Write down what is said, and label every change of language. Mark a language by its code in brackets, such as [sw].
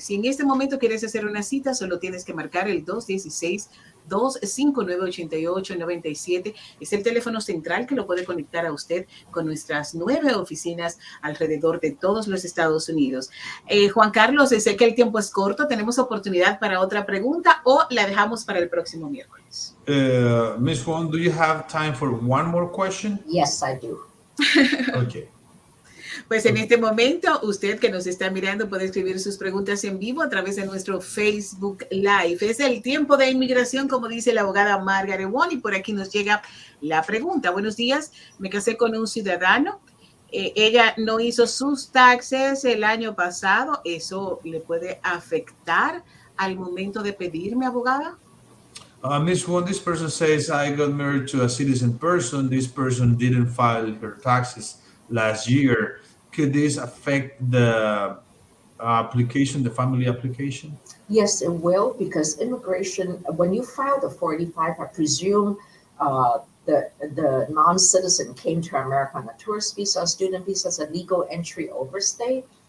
[es] Si en este momento quieres hacer una cita, solo tienes que marcar el 216-259-8897. Es el teléfono central que lo puede conectar a usted con nuestras 9 oficinas alrededor de todos los Estados Unidos. Juan Carlos, sé que el tiempo es corto. ¿Tenemos oportunidad para otra pregunta o la dejamos para el próximo miércoles? [en] Miss Wong, do you have time for one more question? Yes, I do. Okay. [es] Pues en este momento, usted que nos está mirando puede escribir sus preguntas en vivo a través de nuestro Facebook Live. Es el tiempo de inmigración, como dice la abogada Margaret W, y por aquí nos llega la pregunta. Buenos días, me casé con un ciudadano. Ella no hizo sus taxes el año pasado. ¿Eso le puede afectar al momento de pedirme, abogada? [en] Miss Wong, this person says, I got married to a citizen person. This person didn't file her taxes last year. Could this affect the application, the family application? Yes, it will, because immigration, when you file the 485, I presume the non-citizen came to America on a tourist visa, student visa, as a legal entry overstay.